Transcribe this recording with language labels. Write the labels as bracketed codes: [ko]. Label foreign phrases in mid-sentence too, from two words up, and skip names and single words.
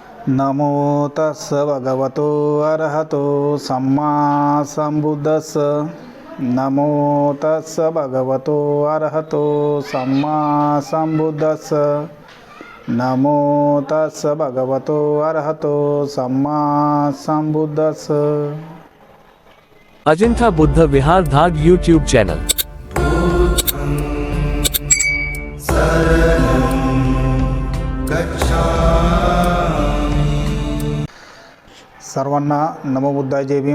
[pi] नमो तस्स भगवतो अरहतो सम्मा संबुद्धस्स। नमो तस्स भगवतो अरहतो सम्मा संबुद्धस्स। नमो तस्स भगवतो अरहतो सम्मा संबुद्धस्स। [mr] अजिंठा बुद्ध विहार धाग [en] YouTube channel. [mr] सर्वांना [pi] नमो बुद्धाय, [mr] जय भीम।